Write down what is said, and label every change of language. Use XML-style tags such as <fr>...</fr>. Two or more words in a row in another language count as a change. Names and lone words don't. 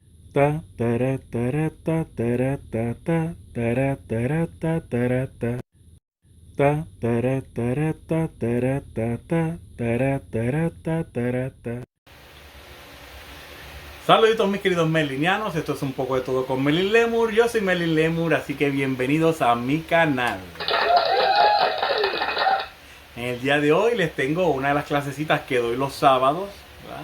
<es>Ta tara tara ta tara ta ta tara tara ta tara ta ta tara tara ta tara ta ta tara tara ta tara ta. Saluditos mis queridos melinianos, esto es un poco de todo con Melin Lemur. Yo soy Melin Lemur, así que bienvenidos a mi canal. En el día de hoy les tengo una de las clasecitas que doy los sábados, ¿verdad?</es>